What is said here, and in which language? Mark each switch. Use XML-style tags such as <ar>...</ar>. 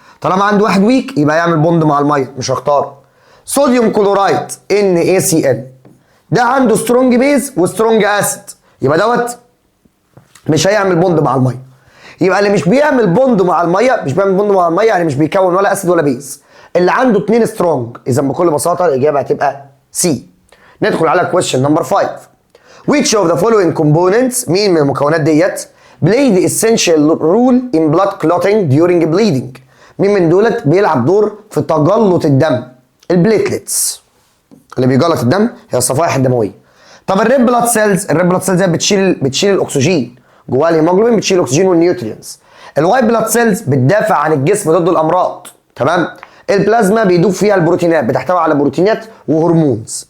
<ar>طالما عنده واحد ويك يبقى يعمل بوند مع الميه، مش هختار. صوديوم كلورايد NaCl ده عنده سترونج بيز وسترونج اسيد، يبقى دوت مش هيعمل بوند مع الميه. يبقى اللي مش بيعمل بوند مع الميه، مش بيعمل بوند مع الميه يعني مش بيكون ولا اسيد ولا بيز، اللي عنده 2 سترونج. اذا بكل بساطه الاجابه هتبقى سي. ندخل على</ar> <en>question number 5. Which of the following components</en> <ar>مين من المكونات ديت</ar> <en>play the essential role in blood clotting during bleeding؟</en> <ar>مين من دولت بيلعب دور في تجلط الدم؟ البليتلتس. اللي بيجلط الدم هي الصفائح الدمويه. طب الريد بلاد سيلز، الريد بلاد سيلز بتشيل الاكسجين جواها، الهيموجلوبين بتشيل الاكسجين والنيوترينز. الوايت بلاد سيلز بتدافع عن الجسم ضد الامراض. تمام. البلازما بيدوب فيها البروتينات، بتحتوي على بروتينات وهرمونز.</ar>